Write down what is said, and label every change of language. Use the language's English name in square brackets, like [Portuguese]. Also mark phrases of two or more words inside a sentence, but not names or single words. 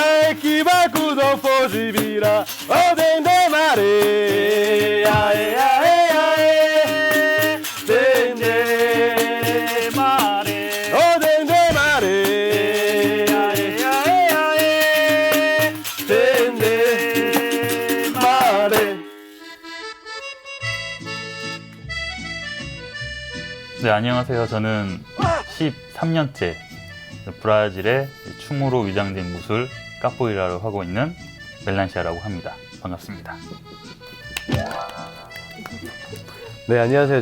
[Portuguese] que barco não foge virar, oh dentro da mareia, aê, aê, aê, dentro da mareia, oh dentro da mareia, aê, aê, aê, dentro da mareia. [Korean] 네, 안녕하세요. 저는 13년째 브라질의 춤으로 위장된 무술 까포에이라를 하고 있는 멜란시아라고 합니다. 반갑습니다. 네, 안녕하세요.